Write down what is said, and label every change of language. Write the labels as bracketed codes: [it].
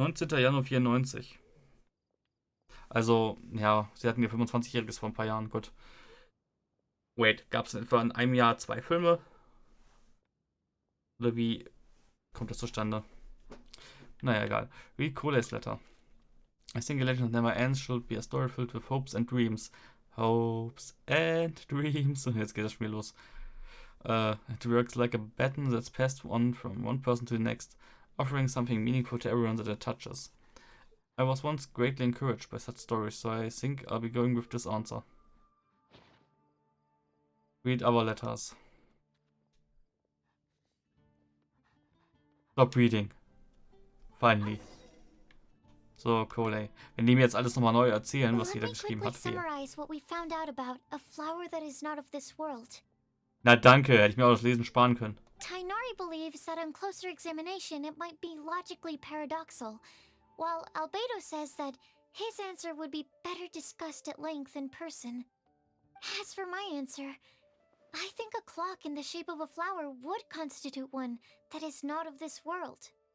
[de] Januar 94. Also, ja, sie hatten ihr 25-Jähriges vor ein paar Jahren. Gut. Wait, gab es etwa in einem Jahr 2 Filme? Oder wie kommt das zustande? Naja, egal. [en] Read Cole's letter. I think a legend that never ends should be a story filled with hopes and dreams. Hopes and dreams. [de] Und jetzt geht das Spiel los. [en] It works like a baton that's passed on from one person to the next, offering something meaningful to everyone that it touches. I was once greatly encouraged by such stories, so I think I'll be going with this answer. Read our letters. Stop reading. Finally. So, Coley. [de] Wenn die mir jetzt alles nochmal neu erzählen, was jeder geschrieben hat. [en] Summarize what we found out about a flower that is not of this world. [de] Na danke, hätte ich mir auch das Lesen sparen können. [en] Tainari believes that on closer examination it might be logically paradoxal, while Albedo says that his answer would be better discussed at length in person. As for my answer, I think a clock in the shape of a flower would constitute one that is not of this world.